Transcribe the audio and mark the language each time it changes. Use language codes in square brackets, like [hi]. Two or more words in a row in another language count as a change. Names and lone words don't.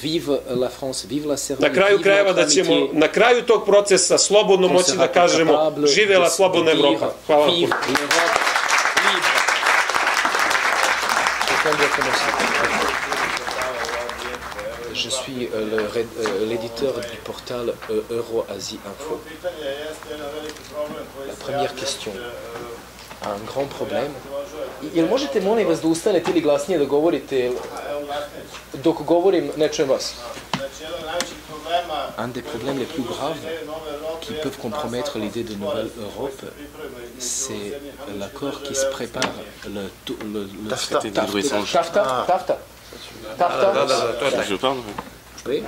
[sr] Na kraju krajeva da ćemo na kraju tog procesa slobodno moći da kažemo živela slobodna Evropa. Hvala vam puno. [fr] Je suis l'éditeur du portal Euroasie Info. La première question. Un grand problème. [sr] Jel možete, molim vas, da ustanete ili glasnije da govorite? Dok govorim, ne čujem vas. [fr] Un des problèmes les plus graves qui peuvent compromettre l'idée de nouvelle Europe, c'est l'accord qui se prépare, le traité de libre-échange. Tafta. Je parle. Oui.